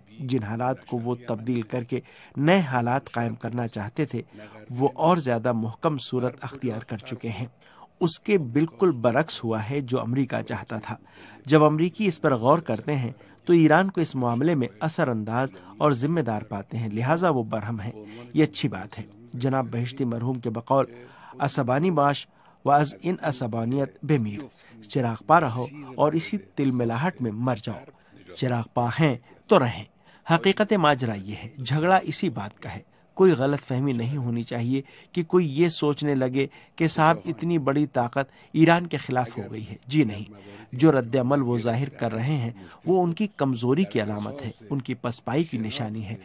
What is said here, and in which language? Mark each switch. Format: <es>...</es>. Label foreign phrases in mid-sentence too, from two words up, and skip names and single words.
<ur>جن حالات کو وہ تبدیل کر کے نئے حالات قائم کرنا چاہتے تھے وہ اور زیادہ محکم صورت اختیار کر چکے ہیں۔ اس کے بالکل برعکس ہوا ہے جو امریکہ چاہتا تھا۔ جب امریکی اس پر غور کرتے ہیں تو ایران کو اس معاملے میں اثر انداز اور ذمہ دار پاتے ہیں، لہٰذا وہ برہم ہیں۔ یہ اچھی بات ہے۔ جناب بہشتی مرحوم کے بقول</ur> <fa>عصبانی باش و از ان عصبانیت بمیر،</fa> <ur>چراغ پا رہو اور اسی تل ملاحٹ میں مر جاؤ۔ چراغ ہیں تو رہیں. حقیقت ماجرا یہ ہے، جھگڑا اسی بات کا ہے. کوئی غلط فہمی نہیں ہونی چاہیے کہ کوئی یہ سوچنے لگے کہ صاحب اتنی بڑی طاقت ایران کے خلاف ہو گئی ہے. جی نہیں، جو ردِ عمل وہ ظاہر کر رہے ہیں وہ ان کی کمزوری کی علامت ہے، ان کی پسپائی کی نشانی ہے.</ur>